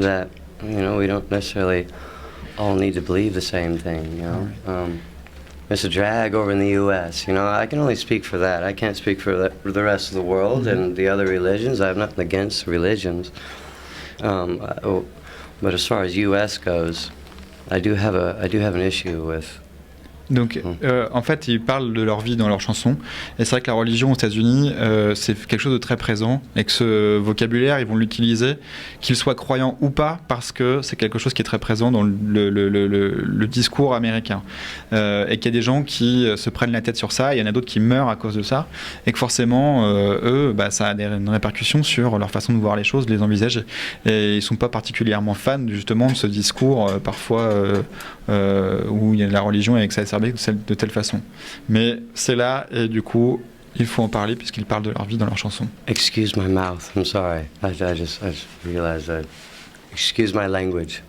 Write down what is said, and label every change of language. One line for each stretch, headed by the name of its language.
English: That, you know, we don't necessarily all need to believe the same thing, you know. Right. It's a drag over in the U.S., you know. I can only speak for that. I can't speak for the rest of the world and the other religions. I have nothing against religions. But as far as U.S. goes, I do have an issue with.
French: Donc, en fait, ils parlent de leur vie dans leurs chansons. Et c'est vrai que la religion aux États-Unis, c'est quelque chose de très présent. Et que ce vocabulaire, ils vont l'utiliser, qu'ils soient croyants ou pas, parce que c'est quelque chose qui est très présent dans le discours américain. Et qu'il y a des gens qui se prennent la tête sur ça, et il y en a d'autres qui meurent à cause de ça. Et que forcément, eux, ça a une répercussion sur leur façon de voir les choses, de les envisager. Et ils ne sont pas particulièrement fans, justement, de ce discours, parfois, où il y a la religion est exacerbée exacerbé de telle façon. Mais c'est là, et du coup, il faut en parler puisqu'ils parlent de leur vie dans leurs chansons.
English: Excuse my mouth. I'm sorry. I just realized that. Excuse my language.